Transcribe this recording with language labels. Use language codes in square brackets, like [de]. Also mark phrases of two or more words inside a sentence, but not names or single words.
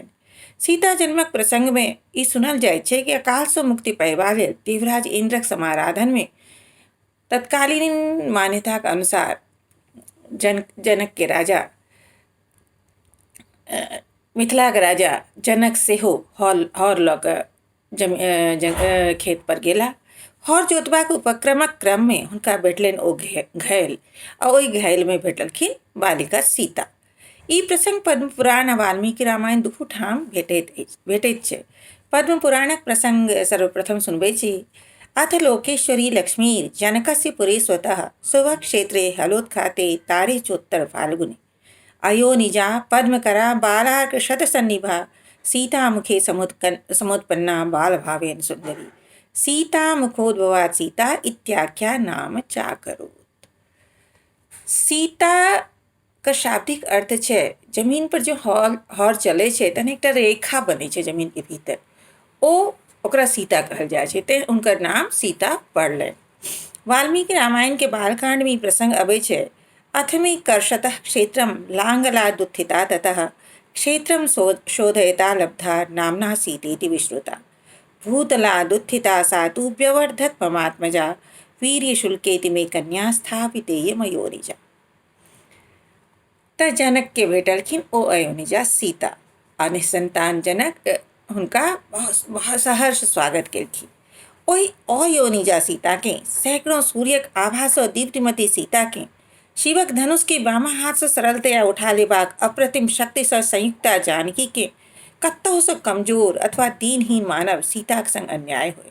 [mai] सीता जन्मक प्रसंगमे ई सुनल जाइत छै कि अकालसँ मुक्ति पयबा लेल देवराज इंद्रक समाराधनमे तत्कालीन मान्यताक अनुसार जनक के राजा मिथिलाक राजा जनक सेहो हर लऽ कऽ खेत पर गेला। हर जोतबाक उपक्रमक क्रममे हुनका भेटलनि ओ घायल आ ओहि घायलमे भेटलखिन बालिका सीता। ई प्रसंग पद्म पुराण आ वाल्मीकि रामायण दुहू ठाम भेटैत छै। पद्म पुराणक प्रसंग सर्वप्रथम सुनबै छी। [sa] अथ लोकेश्वरी लक्ष्मीर जनकस्य पुरे स्वतः शुभक्षेत्रे हलोत्खाते तारे चोत्तर फाल्गुने अयोनिजा पद्मकरा बालार्कशतसन्निभा सीतामुखे समुत्पन्ना बालभावेन सुंदरी सीता मुखोद्भवात् सीता इत्याख्या नाम चाकरोत्। [mai] सीता का शाब्दिक अर्थ छै जमीन पर जो हर चलै छै तहन एकटा रेखा बनै छै जमीन के भीतर, ओकरा सीता कहल जाइ छै, तें हुनकर नाम सीता पड़लनि। वाल्मीकि रामायण के बालकांड में ई प्रसंग अबै छै। [sa] अथमे कर्षतः क्षेत्रम लांगलादुत्थिता ततः क्षेत्रम शोधयता लब्धा नाम्ना सीतेति विश्रुता भूतलादुत्थिता सा तु व्यवर्धत ममात्मजा वीर्यशुल्केति में कन्या स्थापितेय मयोनिजा। [mai] त जनक के भेटलखिन ओ अयोनिजा सीता आ निसंतान जनक हुनका बहुत सहर्ष स्वागत केलखिन। ओहि अयोनिजा सीता के सैकड़ों सूर्यक आभा सँ दीप्तिमती सीता के शिवक धनुष के बामा हाथ सँ सरलतया उठा लेबाक अप्रतिम शक्ति सँ संयुक्ता जानकी के कतहु सँ कमजोर अथवा दीनहीन मानव सीताक संग अन्याय होय।